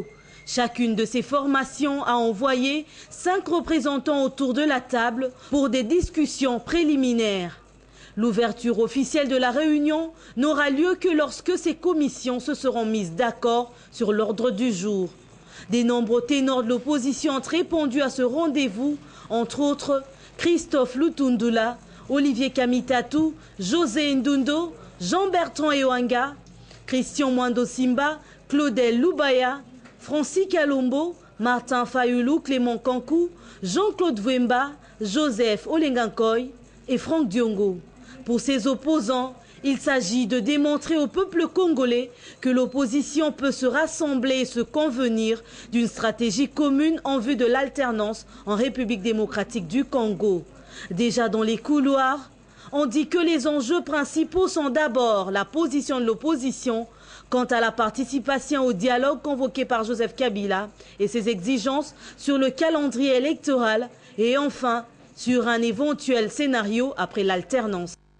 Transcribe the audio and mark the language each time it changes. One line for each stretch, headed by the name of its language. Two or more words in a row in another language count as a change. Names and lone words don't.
French: Chacune de ces formations a envoyé 5 représentants autour de la table pour des discussions préliminaires. L'ouverture officielle de la réunion n'aura lieu que lorsque ces commissions se seront mises d'accord sur l'ordre du jour. Des nombreux ténors de l'opposition ont répondu à ce rendez-vous, entre autres Christophe Lutundula, Olivier Kamitatou, José Ndundo, Jean-Bertrand Ewanga, Christian Mwando Simba, Claudel Loubaya, Francis Kalombo, Martin Fayulu, Clément Kankou, Jean-Claude Wemba, Joseph Olengankoy et Franck Diongo. Pour ses opposants, il s'agit de démontrer au peuple congolais que l'opposition peut se rassembler et se convenir d'une stratégie commune en vue de l'alternance en République démocratique du Congo. Déjà dans les couloirs, on dit que les enjeux principaux sont d'abord la position de l'opposition quant à la participation au dialogue convoqué par Joseph Kabila et ses exigences sur le calendrier électoral et enfin sur un éventuel scénario après l'alternance.